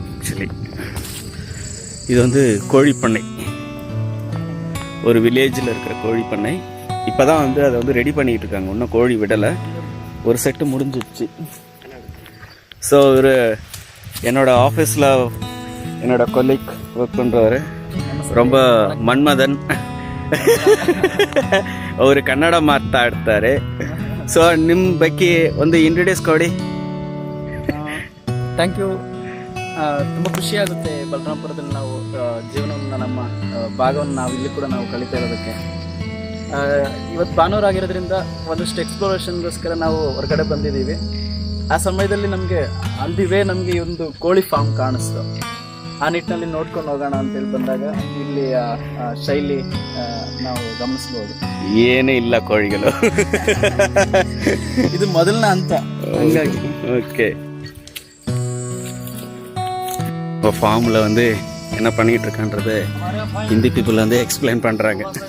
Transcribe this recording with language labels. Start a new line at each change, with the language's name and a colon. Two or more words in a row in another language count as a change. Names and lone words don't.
Tamil: ஆக்சுவலி இது வந்து கோழிப்பண்ணை, ஒரு வில்லேஜில் இருக்கிற கோழிப்பண்ணை. இப்போ தான் வந்து அதை வந்து ரெடி பண்ணிகிட்டு இருக்காங்க. இன்னும் கோழி விடலை, ஒரு செட்டு முடிஞ்சிடுச்சு. ஸோ ஒரு என்னோடய ஆஃபீஸில் என்னோடய கொலீக் ஒர்க் பண்ணுறவர் ரொம்ப
Kannada: ಮನ್ಮದನ್ ಅವರು ಕನ್ನಡ ಮಾತಾಡ್ತಾರೆ. ಸೊ ನಿಮ್ಮ ಬಗ್ಗೆ ಒಂದು ಇಂಟ್ರೊಡ್ಯೂಸ್ ಕೊಡಿ.
English: thank you.
Kannada: ತುಂಬ ಖುಷಿಯಾಗುತ್ತೆ ಬಲರಾಮಪುರದಲ್ಲಿ ನಾವು ಜೀವನವನ್ನು, ನಮ್ಮ ಭಾಗವನ್ನು ನಾವು ಇಲ್ಲಿ ಕೂಡ ನಾವು ಕಳೀತಾ ಇರೋದಕ್ಕೆ. ಇವತ್ತು ಭಾನುವಾರ ಆಗಿರೋದ್ರಿಂದ ಒಂದಷ್ಟು ಎಕ್ಸ್ಪ್ಲೋರೇಷನ್ಗೋಸ್ಕರ ನಾವು ಹೊರಗಡೆ ಬಂದಿದ್ದೀವಿ. ಆ ಸಮಯದಲ್ಲಿ ನಮಗೆ
English: on the way
Kannada: ನಮಗೆ ಈ ಒಂದು ಕೋಳಿ ಫಾರ್ಮ್ ಕಾಣಿಸ್ತು. ಆ ನಿಟ್ಟಿನಲ್ಲಿ ನೋಡ್ಕೊಂಡು ಹೋಗೋಣ ಅಂತೇಳಿ ಬಂದಾಗ ಇಲ್ಲಿ ಶೈಲಿ ನಾವು ಗಮನಿಸ್ಬೋದು. ಏನೇ ಇಲ್ಲ ಕೋಳಿಗಳು, ಇದು ಮೊದಲನ ಹಂತ. ಹಂಗಾಗಿ
Tamil: ஓகே, இப்போ ஃபார்மில் வந்து என்ன பண்ணிகிட்டு இருக்கான்றது ஹிந்தி பீப்புள் வந்து எக்ஸ்பிளைன் பண்ணுறாங்க.